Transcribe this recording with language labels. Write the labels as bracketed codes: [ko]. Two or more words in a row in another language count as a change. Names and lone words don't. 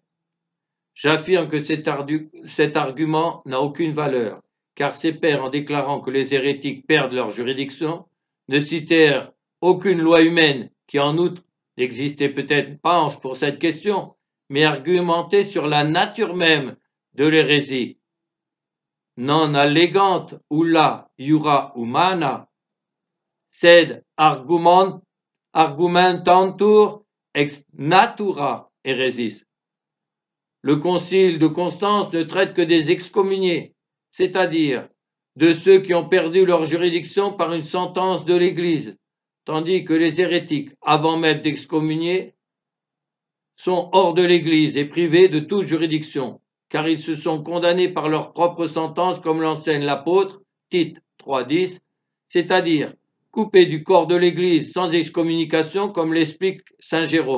[fr] J'affirme que cet argument n'a aucune valeur, car ces pères, en déclarant que les hérétiques perdent leur juridiction, ne citèrent aucune loi humaine qui, en outre, n'existait peut-être pas pour cette question, mais argumentait sur la nature même de l'hérésie. [la] Non allegant ulla iura humana, sed argumentantur ex natura heresis. [fr] Le concile de Constance ne traite que des excommuniés, c'est-à-dire de ceux qui ont perdu leur juridiction par une sentence de l'Église, tandis que les hérétiques, avant même d'excommunier, sont hors de l'Église et privés de toute juridiction, car ils se sont condamnés par leur propre sentence, comme l'enseigne l'apôtre, Tite 3,10, c'est-à-dire coupés du corps de l'Église sans excommunication, comme l'explique saint Jérôme.